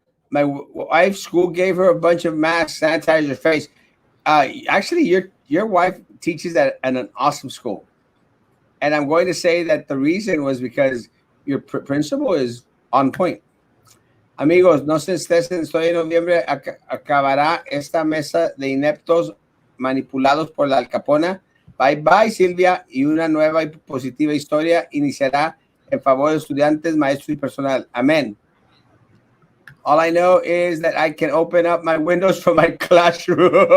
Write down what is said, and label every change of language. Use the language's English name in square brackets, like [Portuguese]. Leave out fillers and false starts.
[English] My wife's school gave her a bunch of masks, sanitize her face. Actually, your wife teaches at an awesome school, and I'm going to say that the reason was because your principal is on point. [Spanish] Amigos, no se estresen, estoy en noviembre, acabará esta mesa de ineptos manipulados por la Alcapona. [English] Bye bye, [Spanish] Silvia, y una nueva y positiva historia iniciará en favor de estudiantes, maestros y personal. Amén. [English] All I know is that I can open up my windows from my classroom.